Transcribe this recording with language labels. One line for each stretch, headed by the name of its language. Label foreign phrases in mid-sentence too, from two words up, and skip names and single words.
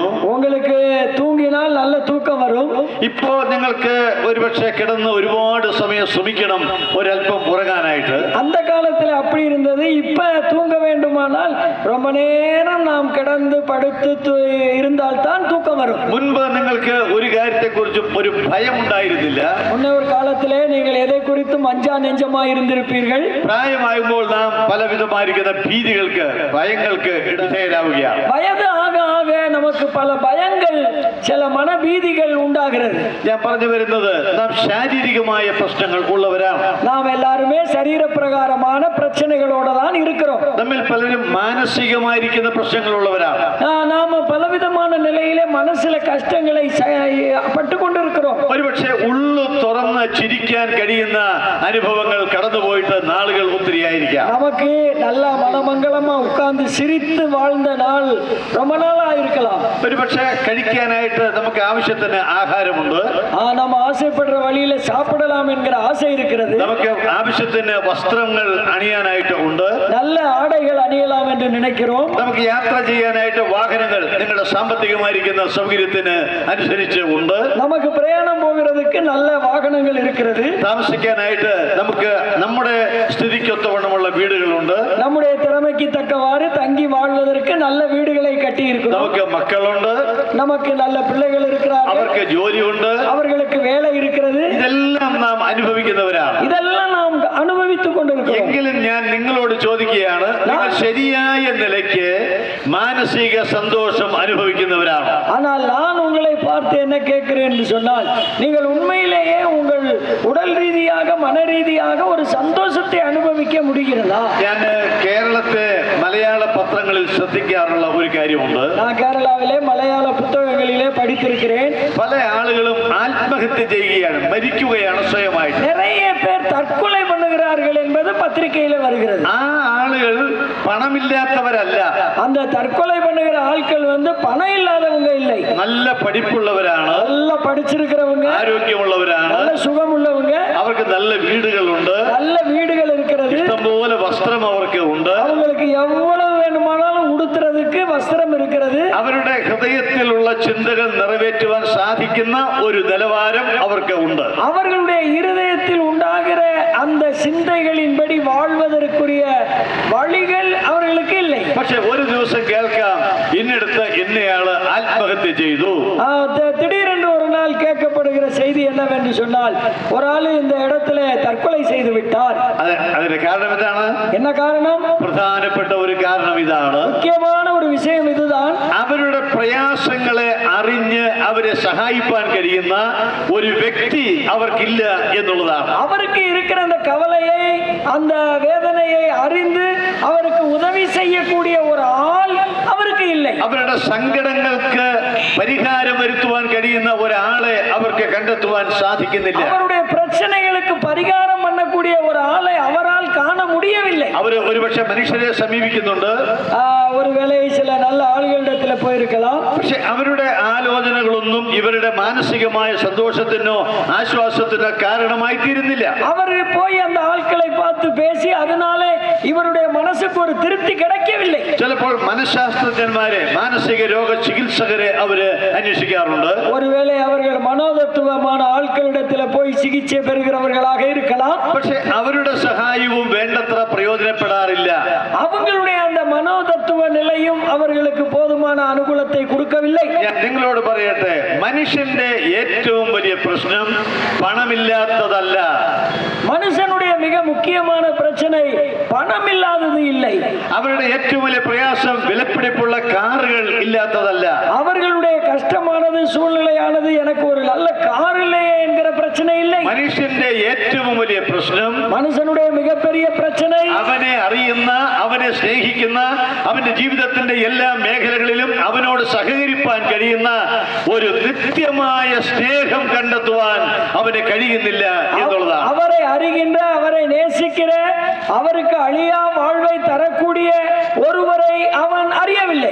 Tamil: உங்களுக்கு தூங்கினால் நல்ல தூக்கம் வரும்.
Malayalam: ഇപ്പോ നിങ്ങൾക്ക് ഒരുപക്ഷെ കിടന്ന് ഒരുപാട് സമയം ശ്രമിക്കണം ഒരല്പം ഉറങ്ങാനായിട്ട്.
Tamil: அந்த காலத்துல அப்படி இருந்தது. இப்ப தூங்க வேண்டுமானால் ரொம்ப நேரம் நாம் கிடந்து படுத்து இருந்தால் தான் தூக்கம் வரும்.
Malayalam: മുൻപ് നിങ്ങൾക്ക് ഒരു കാര്യത്തെ കുറിച്ചും ഒരു ഭയം ഉണ്ടായിരുന്നില്ല.
Tamil: முன்ன ஒரு காலத்திலே நீங்கள் எதை குறித்தும் அஞ்சா நெஞ்சமாய் இருந்திருப்பீர்கள்.
Malayalam: പ്രായമാകുമ്പോൾ നാം പലവിധമായിരിക്കുന്ന ഭീതികൾക്ക് ഭയങ്ങൾക്ക് ഇടയാവുകയാണ്.
Tamil: வயது ஆக ஆக நமக்கு பல பயங்கள் சில மனபீதிகள் உண்டாகிறது.
Malayalam: ഞാൻ പറഞ്ഞു വരുന്നത് നാം ശാരീരികമായ പ്രശ്നങ്ങൾ ഉള്ളവരാണ്.
Tamil: நாம் எல்லாருமே சரீரப்பிரகாரமான பிரச்சனைகளோட தான் இருக்கிறோம்.
Malayalam: നമ്മിൽ പലരും മാനസികമായിരിക്കുന്ന പ്രശ്നങ്ങളുള്ളവരാണ്.
Tamil: நாம பலவிதமான நிலையிலே மனசுல கஷ்டங்களை பட்டுக்கொண்டிருக்கிறோம்.
Malayalam: ഒരുപക്ഷെ ഉള്ളു തുറന്ന് ചിരിക്കാൻ കഴിയുന്ന അനുഭവങ്ങൾ കടന്നുപോയിട്ട് നാളുകൾ ഒത്തിരിയായിരിക്കാം.
Tamil: நமக்கு நல்ல மனமங்கலமா உட்கார்ந்து சிரித்து வாழ்ந்த நாள் ரொம்ப நாளா இருக்கலாம்.
Malayalam: ഒരുപക്ഷെ കഴിക്കാനായിട്ട് നമുക്ക് ആവശ്യത്തിന് ആഹാരമുണ്ട്.
Tamil: நம்ம ஆசைப்படுற வழியில சாப்பிடலாம் என்கிற ஆசை இருக்கிறது.
Malayalam: നമുക്ക് ആവശ്യത്തിന് വസ്ത്രങ്ങൾ അണിയാനായിട്ട് ഉണ്ട്.
Tamil: நல்ல ஆடைகள் அணியலாம் என்று நினைக்கிறோம்.
Malayalam: നമുക്ക് യാത്ര ചെയ്യാനായിട്ട് വാഹനങ്ങൾ നിങ്ങളുടെ സാമ്പത്തികമായിരിക്കുന്ന സൗകര്യത്തിന് അനുസരിച്ച് ഉണ്ട്.
Tamil: நமக்கு பிரயாணம் போகிறதுக்கு நல்ல வாகனங்கள் இருக்கிறது.
Malayalam: താമസിക്കാനായിട്ട് നമുക്ക് നമ്മുടെ സ്ഥിതിക്കൊത്തവണ്ണമുള്ള വീടുകളുണ്ട്.
Tamil: நம்முடைய திறமைக்கு தக்கவாறு தங்கி வாழ்வதற்கு நல்ல வீடுகளை கட்டி இருக்கிறோம்.
Malayalam: നമുക്ക് മക്കളുണ്ട്.
Tamil: நமக்கு நல்ல பிள்ளைகள் இருக்கிறார்கள்.
Malayalam: അവർക്ക് ജോലിയുണ്ട്.
Tamil: அவர்களுக்கு வேலை இருக்கிறது.
Malayalam: ഇതെല്ലാം നാം അനുഭവിക്കുന്നവരാണ്.
Tamil: இதெல்லாம் நாம் அனுபவித்துக் கொண்டிருக்கிறோம்.
Malayalam: എങ്കിലും ഞാൻ നിങ്ങളോട് ചോദിക്കുകയാണ്, നിങ്ങൾ ശരിയായ നിലയ്ക്ക് മാനസിക സന്തോഷം അനുഭവിക്കുന്നവരാണ്.
Tamil: ஆனால் நான் உங்களை பார்த்து என்ன கேட்கிறேன் என்று சொன்னால், நீங்கள் உண்மையிலேயே உங்கள் உடல் ரீதியாக மன ரீதியாக ஒரு சந்தோஷத்தை அனுபவிக்க முடிகிறதா?
Malayalam: ഞാൻ കേരളത്തെ മലയാള പത്രങ്ങളിൽ ശ്രദ്ധിക്കാറുള്ള ഒരു കാര്യമുണ്ട്.
Tamil: நான் கேரளாவிலே மலையாள புத்தகங்களிலே படித்திருக்கிறேன்.
Malayalam: പല ആളുകളും ആത്മഹത്യ ചെയ്യുകയാണ്, മരിക്കുകയാണ് സ്വയമായിട്ട്.
Tamil: நிறைய பேர் தற்கொலை பண்ணுகிறார்கள் என்பது பத்திரிகையில வருகிறது.
Malayalam: ആ ആളുകൾ പണമില്ലാത്തവരല്ല.
Tamil: அந்த தற்கொலை பண்ணுகிற ஆட்கள் பணம் இல்லாதவங்க இல்லை.
Malayalam: നല്ല പഠിപ്പുള്ളവരാണ്,
Tamil: நல்லா படிச்சிருக்கிறவங்க,
Malayalam: ആരോഗ്യമുള്ളവരാണ്,
Tamil: நல்ல சுகம் உள்ளவங்க,
Malayalam: അവർക്ക് നല്ല വീടുകളുണ്ട്,
Tamil: நல்ல வீடுகள் இருக்கிறது,
Malayalam: ഇഷ്ടംപോലെ വസ്ത്രം അവർക്ക് ഉണ്ട്,
Tamil: அவங்களுக்கு எவ்வளவு வேணுமானாலும் உடுத்துறதுக்கு வஸ்திரம் இருக்கிறது,
Malayalam: അവരുടെ ഹൃദയത്തിലുള്ള ചിന്തകൾ നിറവേറ്റുവാൻ സാധിക്കുന്ന ഒരു നിലവാരം അവർക്ക് ഉണ്ട്.
Tamil: அவர்களுடைய இருதயத்தில் உண்டாகிற அந்த சிந்தைகளின்படி வாழ்வதற்குரிய வழிகள் அவர்களுக்கு இல்லை.
Malayalam: പക്ഷെ ഒരു ദിവസം കേൾക്കാം, ഇന്നടുത്ത് ഇന്നയാള് ആത്മഹത്യ ചെയ്തു.
Tamil: திடீரென்று ஒரு நாள் கேட்கப்படுகிற செய்தி என்னவென்று சொன்னால், ஒரு ஆளு இந்த இடத்துல தற்கொலை செய்து விட்டார்.
Malayalam: അതിന്റെ കാരണം എന്താണ്?
Tamil: என்ன காரணம்?
Malayalam: പ്രധാനപ്പെട്ട ഒരു കാരണം ഇതാണ്.
Tamil: முக்கியமான ஒரு விஷயம் இதுதான்.
Malayalam: അവരുടെ പ്രയാസങ്ങളെ അറിഞ്ഞ് അവരെ സഹായിപ്പാൻ കഴിയുന്ന ഒരു വ്യക്തി അവർക്കില്ല എന്നുള്ളതാണ്.
Tamil: அவருக்கு இருக்கிற அந்த கவலையை, அந்த வேதனையை அறிந்து அவருக்கு உதவி செய்யக்கூடிய ஒரு ஆள் அவருக்கு இல்லை.
Malayalam: അവരുടെ സങ്കടങ്ങൾക്ക് പരിഹാരം വരുത്തുവാൻ കഴിയുന്ന ഒരാളെ അവർക്ക് കണ്ടെത്തുവാൻ സാധിക്കുന്നില്ല.
Tamil: அவருடைய பிரச்சனைகளுக்கு பரிகாரம் பண்ணக்கூடிய ஒரு ஆளை அவரால் காண முடியவில்லை.
Malayalam: അവർ ഒരുപക്ഷെ മനുഷ്യരെ സമീപിക്കുന്നുണ്ട്.
Tamil: ஒருவேளை சில நல்ல ஆளுகளிடத்துல போயிருக்கலாம்.
Malayalam: പക്ഷെ അവരുടെ ആലോചനകളൊന്നും ഇവരുടെ മാനസികമായ സന്തോഷത്തിനോ ആശ്വാസത്തിനോ കാരണമായി തീരുന്നില്ല.
Tamil: அவர் போய் அந்த ஆட்களை பார்த்து பேசி அதனாலே இவருடைய மனசுக்கு ஒரு திருப்தி கிடைக்கவில்லை.
Malayalam: ചിലപ്പോൾ മനഃശാസ്ത്രജ്ഞന്മാരെ, മാനസിക രോഗ ചികിത്സകരെ അവര് അന്വേഷിക്കാറുണ്ട്.
Tamil: ஒருவேளை அவர்கள் மனோதத்துவமான ஆட்களிடத்துல போய் சிகிச்சை பெறுகிறவர்களாக இருக்கலாம்.
Malayalam: പക്ഷെ അവരുടെ സഹായവും വേണ്ടത്ര പ്രയോജനപ്പെടാറില്ല.
Tamil: அவங்களுடைய அந்த மனோதத்துவ நிலையும் அவர்களுக்கு போதுமான அனுகூலத்தை கொடுக்கவில்லை.
Malayalam: ഞാൻ നിങ്ങളോട് പറയട്ടെ, മനുഷ്യന്റെ ഏറ്റവും വലിയ പ്രശ്നം പണമില്ലാത്തതല്ല.
Tamil: மனுஷனுடைய மிக முக்கியமான பிரச்சனை பணம் இல்லாதது இல்லை.
Malayalam: അവരുടെ ഏറ്റവും വലിയ പ്രയാസം വിലപിടിപ്പുള്ള കാറുകൾ ഇല്ലാത്തതല്ല.
Tamil: அவர்களுடைய கஷ்டமானது, சூழ்நிலையானது, எனக்கு ஒரு நல்ல கார் இல்லையே என்கிற பிரச்சனை இல்லை.
Malayalam: മനുഷ്യന്റെ ഏറ്റവും വലിയ പ്രശ്നം,
Tamil: மனுஷனுடைய மிகப்பெரிய பிரச்சனை,
Malayalam: അവനെ അറിയുന്ന, അവനെ സ്നേഹിക്കുന്ന, അവന്റെ ജീവിതത്തിന്റെ എല്ലാ മേഖലകളിലും അവനോട് സഹകരിപ്പാൻ കഴിയുന്ന ഒരു നിത്യമായ സ്നേഹം കണ്ടെത്തുവാൻ അവന് കഴിയുന്നില്ല എന്നുള്ളതാണ്.
Tamil: அவரை அறிகின்ற, அவரை நேசிக்கிற, அவருக்கு அழியா வாழ்வை தரக்கூடிய ஒருவரை அவன் அறியவில்லை.